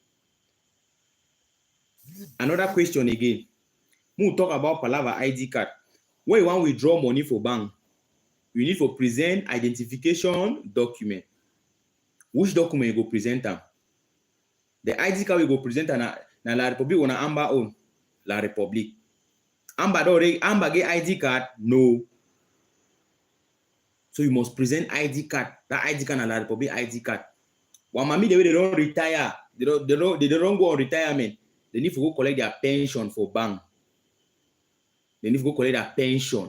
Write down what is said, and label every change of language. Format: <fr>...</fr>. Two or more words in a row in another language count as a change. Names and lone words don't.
<pcm>Another question again. We talk about Palava ID card. When you want to withdraw money for bank, you need to present identification document. Which document you go present them? The ID card we go present na La Republic or na Amba own? La Republic. Amba get ID card? No. So you must present ID card. That ID card na La Republic ID card. When mommy they don't retire, they don't go on retirement. They need to go collect their pension for bank. They need to go collect their pension.</pcm>